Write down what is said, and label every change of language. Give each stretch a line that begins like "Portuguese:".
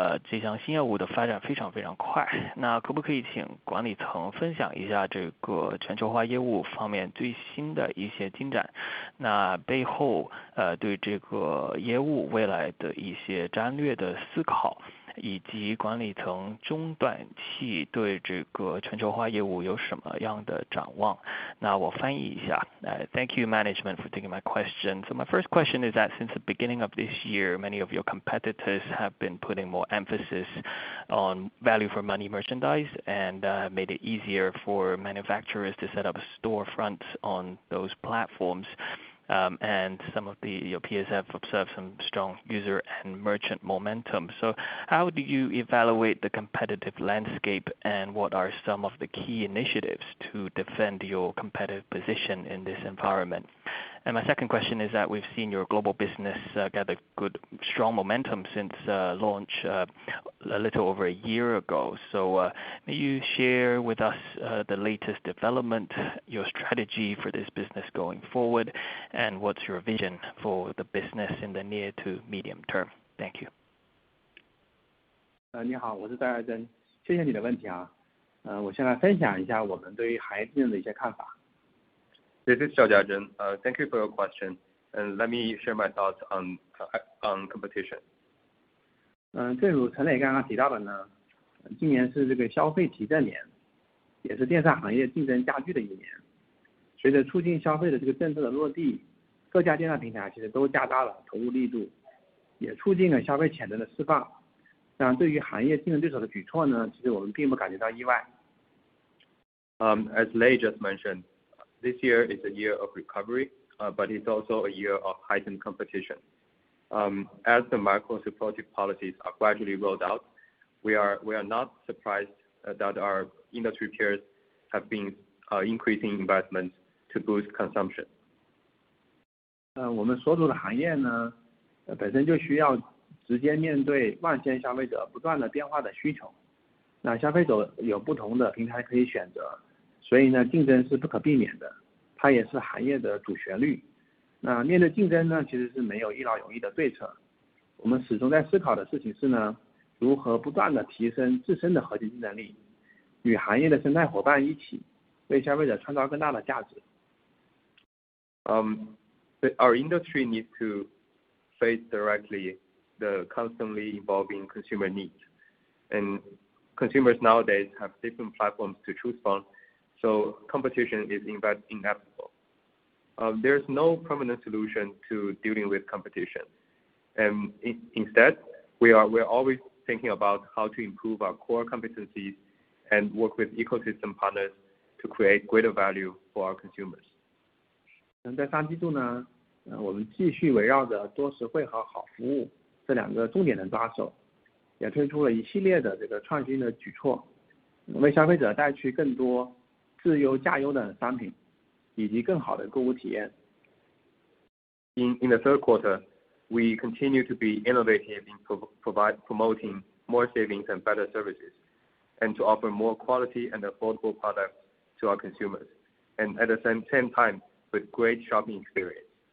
Chinese: 这项新业务的发展非常非常快，那可不可以请管理层分享一下这个全球化业务方面最新的一些进展？那背后对这个业务未来的一些战略的思考，以及管理层中短期对这个全球化业务有什么样的展望？那我翻译一下。
English: Thank you, management, for taking my question. So my first question is that since the beginning of this year, many of your competitors have been putting more emphasis on value for money merchandise and made it easier for manufacturers to set up storefronts on those platforms. And some of your peers have observed some strong user and merchant momentum. So how do you evaluate the competitive landscape, and what are some of the key initiatives to defend your competitive position in this environment? And my second question is that we've seen your global business gather good, strong momentum since launch a little over a year ago. So may you share with us the latest development, your strategy for this business going forward, and what's your vision for the business in the near to medium term? Thank you.
Chinese: 你好，我是戴爱珍，谢谢你的问题啊。我先来分享一下我们对于行业竞争的一些看法。
English: This is Xiao Jiazhen. Thank you for your question, and let me share my thoughts on competition.
Chinese: 正如陈磊刚刚提到的呢，今年是这个消费提振年，也是电商行业竞争加剧的一年。随着促进消费的这个政策的落地，各家电商平台其实都加大了投入力度，也促进了消费潜能的释放。那对于行业竞争对手的举措呢，其实我们并不感觉到意外。
English: As Lei just mentioned, this year is a year of recovery, but it's also a year of heightened competition. As the macro supportive policies are gradually rolled out, we are not surprised that our industry peers have been increasing investments to boost consumption.
Chinese: 我们所处的行业呢，本身就需要直接面对万千消费者不断的变化的需求。那消费者有不同的平台可以选择，所以呢，竞争是不可避免的，它也是行业的主旋律。那面对竞争呢，其实是没有一劳永逸的对策。我们始终在思考的事情是呢，如何不断的提升自身的核心竞争力，与行业的生态伙伴一起，为消费者创造更大的价值。
English: Our industry needs to face directly the constantly evolving consumer needs, and consumers nowadays have different platforms to choose from, so competition is inevitable. There's no permanent solution to dealing with competition, and instead, we're always thinking about how to improve our core competencies and work with ecosystem partners to create greater value for our consumers.
Chinese: 在上季度呢，我们继续围绕着多实惠和好服务这两个重点的抓手，也推出了一系列的这个创新的举措，为消费者带去更多质优价优的商品，以及更好的购物体验。
English: In the third quarter, we continue to be innovative in promoting more savings and better services, and to offer more quality and affordable products to our consumers, and at the same time with great shopping experience.